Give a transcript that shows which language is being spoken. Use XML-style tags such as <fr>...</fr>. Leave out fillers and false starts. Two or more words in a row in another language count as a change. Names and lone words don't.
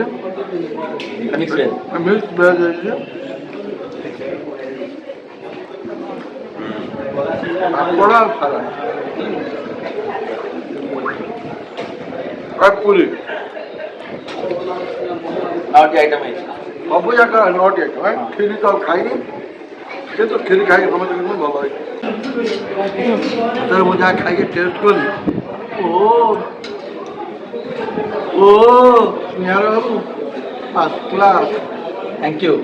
<en>mix veg mix veg</en> <hi>बड़ा सारा पूरी और क्या आइटम है</hi> <or>ସବୁ ଯାକ ନଅଟି ଆଇଟମ୍ କ୍ଷୀରି ତ ଖାଇନି କିନ୍ତୁ କ୍ଷୀରି ଖାଇକି ସମସ୍ତେ କିନ୍ତୁ ଭଲ ହେଇଛି ମୁଁ ଯାହା ଖାଇକି ଟେଷ୍ଟ କଲି ଓ ସ୍ନେହାର ବାବୁ</or> <en>first class thank you.</en>